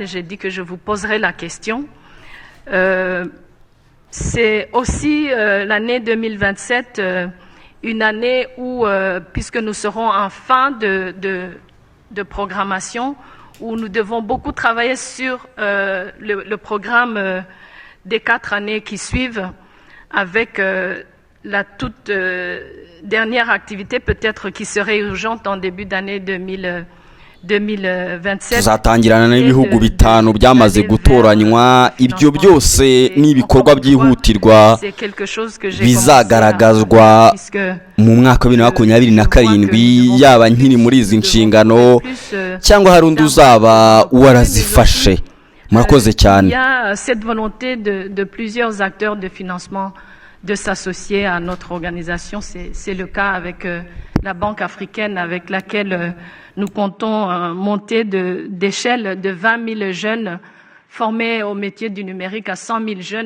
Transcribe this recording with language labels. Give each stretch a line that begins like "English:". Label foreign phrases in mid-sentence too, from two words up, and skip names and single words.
French: J'ai dit que je vous poserai la question. C'est aussi l'année 2027, une année où, puisque nous serons en fin de programmation, où nous devons beaucoup travailler sur le programme des 4 années qui suivent, avec la toute dernière activité peut-être qui serait urgente en début d'année 2027.
Kinyarwanda: Tuzatangirana n'ibihugu bitanu byamaze gutoranywa. Ibyo byose ni ibikorwa byihutirwa bizagaragazwa mu mwaka wa 2027 yaba nkiri muri izi nshingano cyangwa hari undi uzaba warazifashe. Murakoze cyane.
French: Il y a cette volonté de plusieurs acteurs de financement de s'associer à notre organisation. C'est le cas avec la Banque africaine avec laquelle nous comptons monter d'échelle de 20 000 jeunes formés au métier du numérique à 100 000 jeunes.